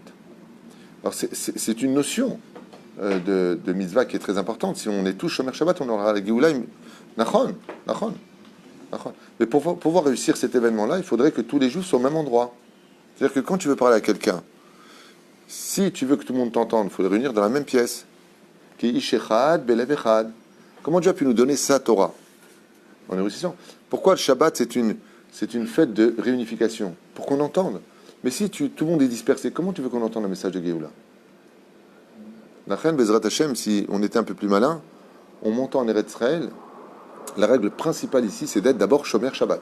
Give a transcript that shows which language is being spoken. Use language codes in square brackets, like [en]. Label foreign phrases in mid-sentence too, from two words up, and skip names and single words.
[fr] Alors, c'est une notion de mitzvah qui est très importante. Si on est tous [he] שומר שבת, [fr] on aura la Géoula. Nachon. Mais pour pouvoir réussir cet événement-là, il faudrait que tous les Juifs soient au même endroit. C'est-à-dire que quand tu veux parler à quelqu'un, si tu veux que tout le monde t'entende, il faut les réunir dans la même pièce. [he] כאיש אחד, בלב אחד. [fr] Comment Dieu a pu nous donner sa Torah en réussissant? Pourquoi le Shabbat, c'est une fête de réunification? Pour qu'on entende. Mais si tout le monde est dispersé, comment tu veux qu'on entende le message de Géoula? Nachem, [he] בעזרת השם, [fr] si on était un peu plus malin, on monte en [he] ארץ ישראל, [fr] la règle principale ici, c'est d'être d'abord [he] שומר שבת.